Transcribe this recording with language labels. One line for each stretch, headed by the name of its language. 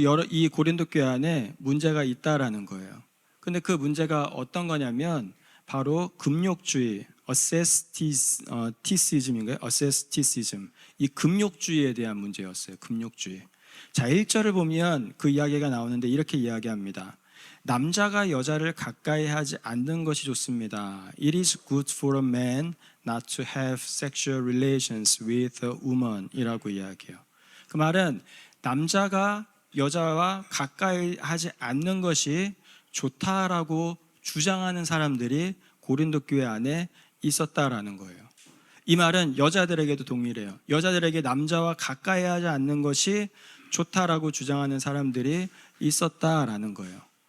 Korean: 이 고린도 교회 안에 문제가 있다라는 거예요. 근데 그 문제가 어떤 거냐면 바로 금욕주의, 어세스티시즘인가요? 어세스티시즘. 이 금욕주의에 대한 문제였어요. 금욕주의. 자, 1절을 보면 그 이야기가 나오는데 이렇게 이야기합니다. 남자가 여자를 가까이 하지 않는 것이 좋습니다.
English: It is good for a man not to have sexual relations with a woman
Korean: 이라고 이야기해요. 그 말은 남자가 여자와 가까이 하지 않는 것이 좋다라고 주장하는 사람들이 고린도 교회 안에 있었다라는 거예요. 이 말은 여자들에게도 동일해요. 여자들에게 남자와 가까이 하지 않는 것이 좋다라고 주장하는 사람들이 있었다라는 거예요.